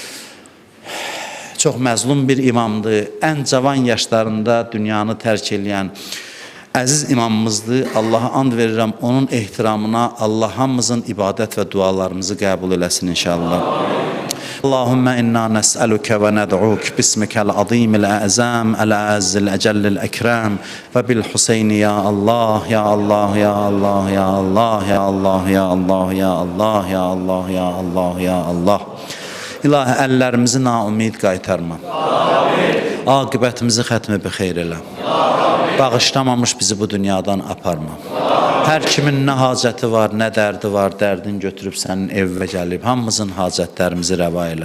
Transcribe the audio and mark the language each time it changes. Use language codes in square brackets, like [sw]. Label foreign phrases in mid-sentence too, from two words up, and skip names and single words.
[az] Çox məzlum bir imamdır, ən cavan yaşlarında dünyanı tərk eləyən əziz imamımızdır. Allaha and verirəm, onun ehtiramına Allah hamımızın ibadət və dualarımızı qəbul eləsin inşallah. [ar] اللهم إنا نسألك وندعوك باسمك العظيم الأعظم الأعز الأجل الأكرم وبالحسين يا الله يا الله يا الله يا الله يا الله يا الله يا الله يا الله يا الله يا الله. [az] İlahi, əllərimizi naumid qaytarma. Aqibətimizi xətmi bi xeyr elə. Bağışlamamış bizi bu dünyadan aparma. Hər kimin nə hacəti var, nə dərdi var, dərdin götürüb sənin evvə gəlib, hamımızın hacətlərimizi rəva elə.